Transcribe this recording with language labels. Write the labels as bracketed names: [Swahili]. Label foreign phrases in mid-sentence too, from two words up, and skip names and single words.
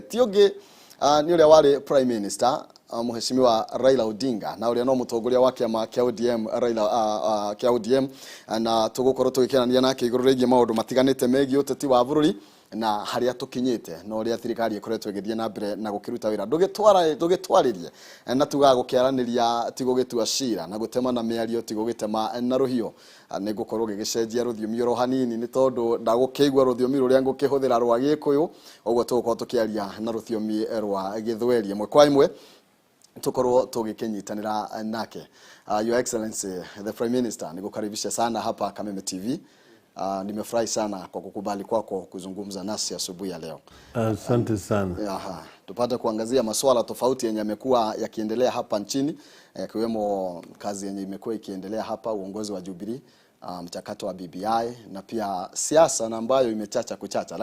[Kikuyu] Ti ungi ni uria wari [English] Prime Minister [Kikuyu] Mheshimiwa Raila Odinga na uria no mutongoria wa kiama kia ODM Raila kia ODM, na tugukorwo tugikenania nake iguru rigie maundu matiganite megie uteti wa bururi na haria tukinyite no uria thirikari ikoretwo igithie na mbere na gukiruta wira ndugitwaririe na tugaga gukiaraniria tigugitua cira na gutema na miario tigugitema na ruhio. Ni gukorwo gigicenjia ruthiomi ro hanini ni tondu ndagukigwa ruthiomi ruria ngukihuthira rwa Gikuyu, ogwo tugukorwo tukiaria na ruthiomi rwa Githweri imwe kwa imwe tukorwo tugikinyitanira nake. [English] Your Excellency the Prime Minister, [Swahili] nikukaribisha sana hapa Kameme TV. Nimefurahi sana kwa kukubali kwako kuzungumza nasi asubuhi ya leo. Asante sana. Tupate kuangazia masuala tofauti yenye yamekuwa yakiendelea hapa nchini, yakiwemo kazi yenye imekuwa ikiendelea hapa, uongozi wa Jubilee, mchakato wa BBI na pia siasa na ambayo imechacha kuchacha.